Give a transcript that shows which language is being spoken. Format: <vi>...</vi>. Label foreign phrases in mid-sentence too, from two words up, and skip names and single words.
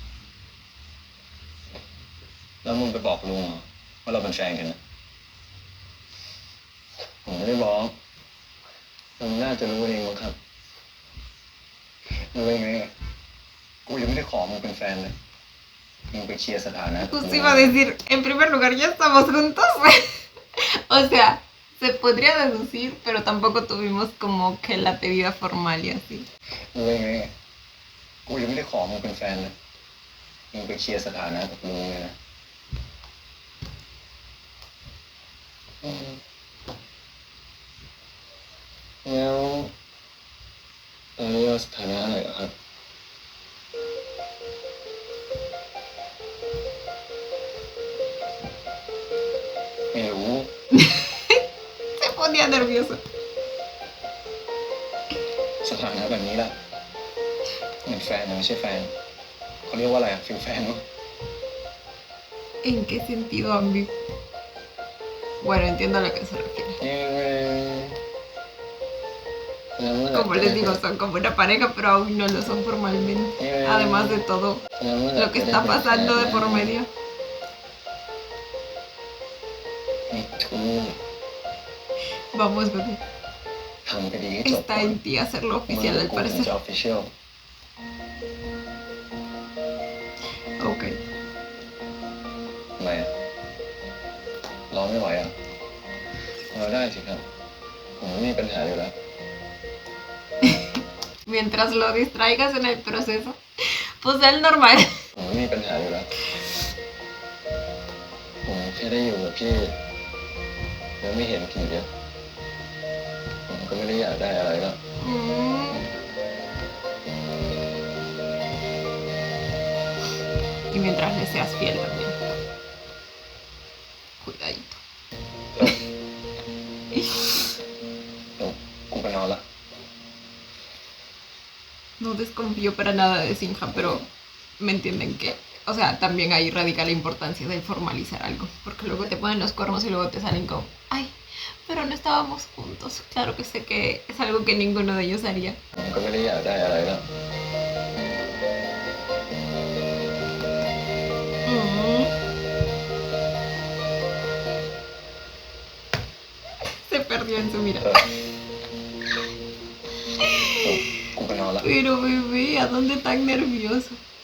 <th>แล้วมึงไปบอกลุงเหรอว่าเราเป็นแฟนกันนะผมไม่ได้บอกลุงน่าจะรู้เองมั้งครับรู้ได้ไงอะกูยังไม่ได้ขอมึงเป็นแฟนเลยมึงไปเคลียร์สถานะ</th> <es>Justo iba a decir, en primer lugar, ya estamos juntos. O sea, Se podría deducir, pero tampoco tuvimos como que la pedida formal y así.</es> <th>มึงเป็นไงกูยังไม่ได้ขอมึงเป็นแฟนเลยมึงไปเคลียร์สถานะกับลุงเลยนะแล้วตอนนี้เราสถานะอะไรเหรอครับไม่รู้</th> <es>Se ponía nervioso.</es> <th>สถานะแบบนี้แหละเหมือนแฟนนะไม่ใช่แฟนเขาเรียกว่าอะไรอะฟิลแฟนมั้ง</th> <es>¿En qué sentido ambiguo? Bueno, entiendo a lo que se refiere. Como les digo, son como una pareja, pero aún no lo son formalmente. Además de todo lo que está pasando de por medio.</es> <th>นี่ทู</th> <es>Vamos, bebé.</es> <th>ทำไปดีให้จบ</th> <es>Está en ti hacerlo oficial, al</es> <th>จะ</th> <es>parecer.</es> <th>ออฟฟิเชียล</th> <es>Ok.</es> <th>ทำไมอะรอไม่ไหวอ่ะรอได้สิครับผมไม่มีปัญหาอยู่แล้ว</th> <es>Mientras lo distraigas en el proceso, pues es normal.</es> <th>ผมไม่มีปัญหาอยู่แล้วผมแค่ได้อยู่กับพี่แล้วไม่เห็นผีอะผมก็ไม่ได้อยากได้อะไรแล้ว</th> <es>Y mientras le seas fiel también. Cuidadito.</es> <th>เดี๋ยวกูไปนอนละ</th> <es>No desconfío para nada de Sinja, pero me entienden que, o sea, también ahí radica la importancia de formalizar algo, porque luego te ponen los cuernos y luego te salen como, ay, pero no estábamos juntos. Claro que sé que es algo que ninguno de ellos haría.</es> <th>ผมก็ไม่ได้อยากได้อะไรแล้ว</th> <es>Se perdió en su</es> <th>เอ</th> <es>mirada.</es> <th>อกูไปนอนละ</th> <es>Pero bebé, ¿a dónde tan nervioso?</es>